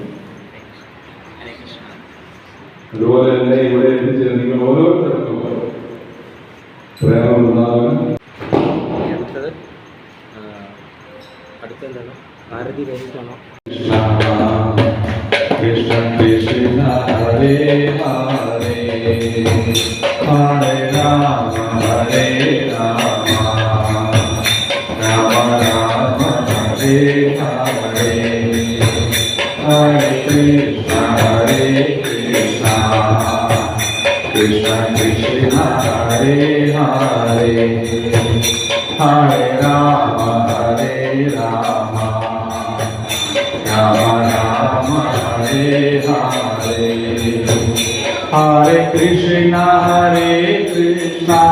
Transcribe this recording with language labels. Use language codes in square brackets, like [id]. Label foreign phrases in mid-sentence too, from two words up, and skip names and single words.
[ml] അതുപോലെ തന്നെ ഇവിടെ എത്തിച്ചേർന്നിരിക്കുന്ന ഓരോരുത്തർക്കും പ്രേമപ്രധാനം. അടുത്തെന്താണ് ഭാരതി വേദിക്കാണോ? [sa] കൃഷ്ണ കൃഷ്ണ ഹരേ ഹരേ ഹരേ രാമ ഹരേ രാമ രാമ രാമ ഹരേ ഹരേ ഹരേ കൃഷ്ണ ഹരേ കൃഷ്ണ കൃഷ്ണ കൃഷ്ണ ഹരേ ഹരേ ഹരേ രാമ ഹരേ രാമ രാമ രാമ ഹരേ ഹരേ ഹരേ കൃഷ്ണ കൃഷ്ണ